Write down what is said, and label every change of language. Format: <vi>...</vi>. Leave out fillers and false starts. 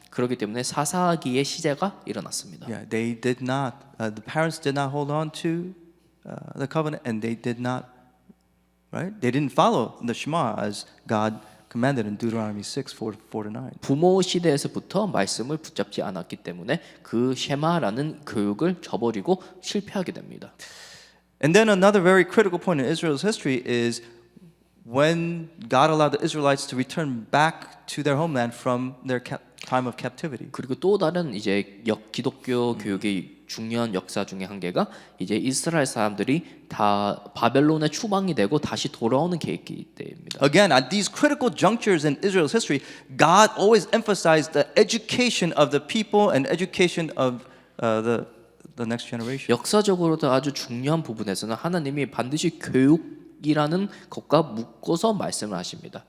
<ko>그렇기 때문에 사사기의 시대가 일어났습니다.</ko> <en>Yeah, they did not. The parents did not hold on to the covenant, and they did not. Right? They didn't follow the Shema as God commanded in Deuteronomy 6:4-9.</en> <ko>부모 시대에서부터 말씀을 붙잡지 않았기 때문에 그 쉐마라는 교육을 저버리고 실패하게 됩니다.</ko> <en>And then another very critical point in Israel's history is when God allowed the Israelites to return back to their homeland from their time of captivity.</en> <ko>그리고 또 다른 이제 기독교 교육의 중요한 역사 중에 한 개가 이제 이스라엘 사람들이 다 바벨론의 추방이 되고 다시 돌아오는 계획이 때입니다.</ko> <en>Again, at these critical junctures in Israel's history, God always emphasized the education of the people and education of the next generation.</en> <ko>역사적으로도 아주 중요한 부분에서는 하나님이 반드시 교육이라는 것과 묶어서 말씀을 하십니다.</ko>